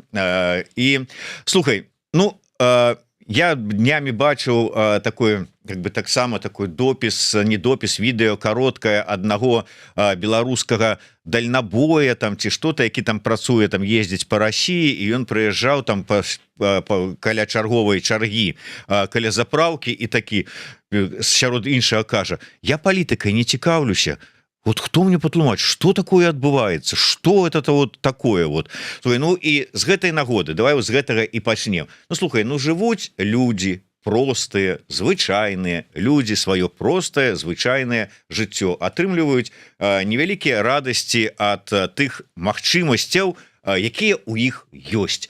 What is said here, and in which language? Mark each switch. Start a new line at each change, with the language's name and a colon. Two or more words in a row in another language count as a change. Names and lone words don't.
Belarusian: И слухай, я днями бачыў такое,
Russian: как бы
Belarusian: таксама такой допіс, не допіс, відэо кароткае аднаго беларускага дальнабоя там ці што-то, які там працуе, там ездзіць по России, і ён прыязджаў там каля чарговай чаргі, каля заправкі, і такі сярод іншага кажа: я палітыкай не цікаўлюся.
Russian: Вот кто мне патлумач, что такое адбываецца, что это вот такое вот.
Belarusian: Слухай, і з гэтай нагоды давай з гэтага і пачнем. Слухай, жывуць людзі простыя, звычайныя людзі, сваё простае звычайнае жыццё, атрымліваюць невялікія радасці ад тых магчымасцяў, якія ў іх ёсць.